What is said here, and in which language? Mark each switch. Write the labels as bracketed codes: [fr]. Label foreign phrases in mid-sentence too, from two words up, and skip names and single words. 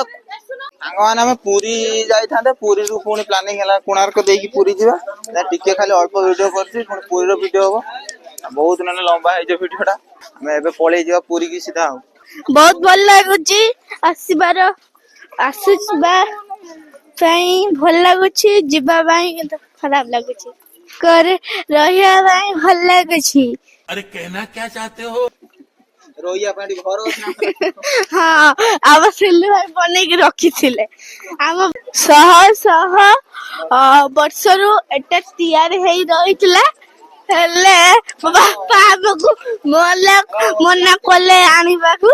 [or] ସାଙ୍ଗମାନେ ଆମେ ପୁରୀ ଯାଇଥାନ୍ତେ ପୁରୀରୁ ପୁଣି ପ୍ଲାନିଂ ହେଲା କୋଣାର୍କ ଦେଇକି ପୁରୀ ଯିବା ଟିକେ ଖାଲି ଅଳ୍ପ ଭିଡିଓ କରିଛି ପୁଣି ପୁରୀର ଭିଡିଓ ହବ ବହୁତ ନହେଲେ ଲମ୍ବା ହେଇଯିବ ଭିଡିଓ ଟା ଆମେ ଏବେ ପଳେଇ ଯିବା ପୁରୀ କି ସିଧା ଆଉ ବହୁତ ଭଲ ଲାଗୁଛି ଆସିବା ପାଇଁ ଭଲ ଲାଗୁଛି ଯିବା ପାଇଁ କିନ୍ତୁ ଖରାପ ଲାଗୁଛି ଘରେ ରହିବା ପାଇଁ ଭଲ ଲାଗୁଛି [hi] अरे कहना क्या चाहते हो [or] ରହିବା ପାଇଁ ଏଠି ଘର ଅଛି ନା? ହଁ ଆମ ସିଲୁ ଭାଇ ବନେଇକି ରଖିଥିଲେ। ଆମ ଶହ ଶହ ବର୍ଷରୁ ଏଟା ତିଆରି ହେଇ ରହିଥିଲା, ହେଲେ ମୋ ବାପା ଆମକୁ ମନା କଲେ ଆଣିବାକୁ।